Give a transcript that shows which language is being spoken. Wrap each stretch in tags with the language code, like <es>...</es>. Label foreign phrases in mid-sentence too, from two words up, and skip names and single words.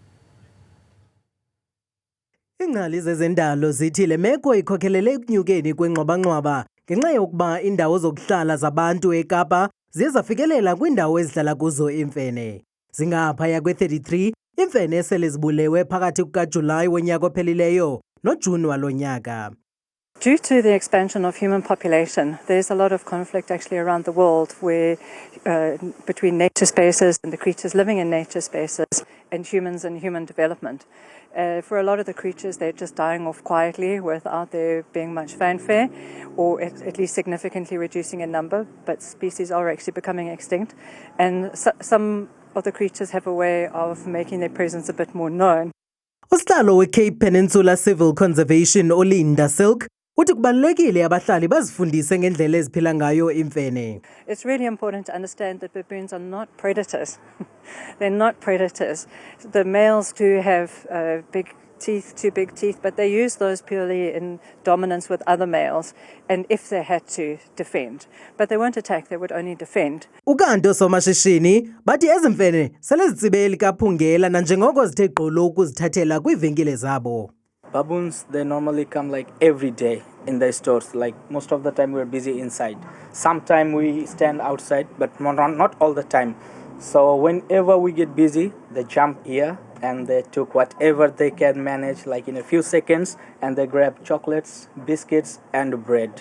<xh>Ingcali zezendalo zithi le meko ikhokhelele ekunyukeni kwengxwabangxwaba ngenxa yokuba indawo zokuhlala zabantu eKapa ziye zafikelela kwindawo ezihlala kuzo imfene. Zingaphaya kwe-33 imfene esele zibulewe phakathi kukaJulayi wonyaka ophelileyo noJuni walo nyaka.</xh> <en>Due to the expansion of human population, there's a lot of conflict actually around the world where between nature spaces and the creatures living in nature spaces and human development. For a lot of the creatures, they're just dying off quietly without there being much fanfare, or at least significantly reducing in number, but species are actually becoming extinct. And some of the creatures have a way of making their presence a bit more known.</en> <xh>Usihlalo we-Cape Peninsula Civil Conservation Olinda Silk uthi kubalulekile abahlali bazifundise ngendlela eziphila ngayo imfene.</xh> <en>It's really important to understand that baboons are not predators. They're not predators. The males do have big teeth, two big teeth, but they use those purely in dominance with other males and if they had to defend. But they won't attack, they would only defend.</en> <xh>Ukanti osomashishini bathi ezimfene sele zitsibeli kaphungela nanjengoko zithe qolo ukuzithathela kwiivenkile zabo.</xh> <en>Baboons, they normally come like every day in the stores. Like most of the time we're busy inside. Sometimes we stand outside, but not all the time. So whenever we get busy, they jump here and they took whatever they can manage, like in a few seconds, and they grab chocolates, biscuits, and bread.</en>